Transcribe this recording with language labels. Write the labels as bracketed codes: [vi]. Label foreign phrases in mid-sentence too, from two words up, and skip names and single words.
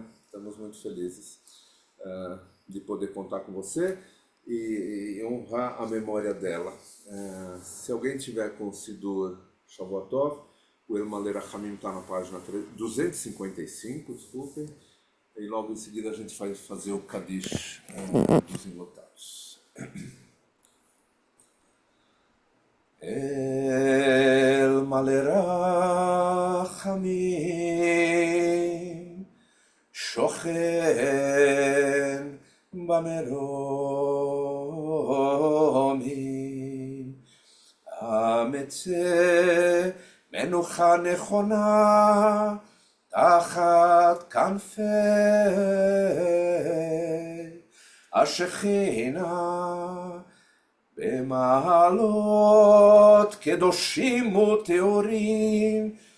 [pt] Estamos muito felizes de poder contar com você e honrar a memória dela. Se alguém tiver com o Sidur Shavuotov, o El Malei Rachamim está na página 255, desculpem, e logo em seguida a gente vai fazer o Kadish dos enlutados. [he] אל מלא רחמים Shochen במרומים המצא מנוחה נכונה תחת כנפי השכינה במעלות קדושים וטהורים